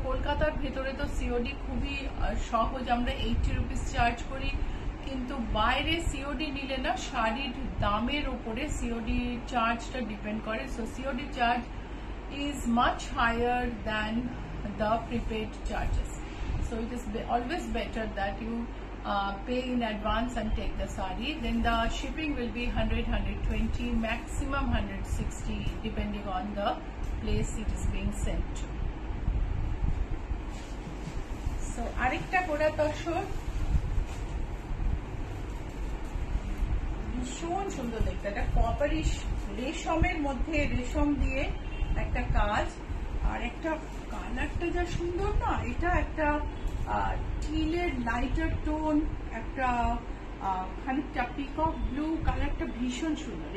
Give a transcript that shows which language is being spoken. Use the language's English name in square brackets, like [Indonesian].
[Bangla] কলকাতার ভেতরে তো সিওডি খুবই সহজ, আমরা 80 রুপিস চার্জ করি, কিন্তু বাইরে সিওডি নিলে না শাড়ির দামের উপরে সিওডি চার্জটা ডিপেন্ড করে। [English] So COD charge is much higher than the prepaid charges. So it is always better that you pay in advance and take the sari. Then the shipping will be 100-120, maximum 160, depending on the place it is being sent to. [Bangla] So arekta kora tashor, ভীষণ সুন্দর দেখতে। একটা কপারিশ রেশমের মধ্যে রেশম দিয়ে একটা কাজ, আর একটা কালারটা যা সুন্দর না, এটা একটা টিলের লাইটার টোন, একটা খানিকটা পিকক ব্লু কালারটা ভীষণ সুন্দর।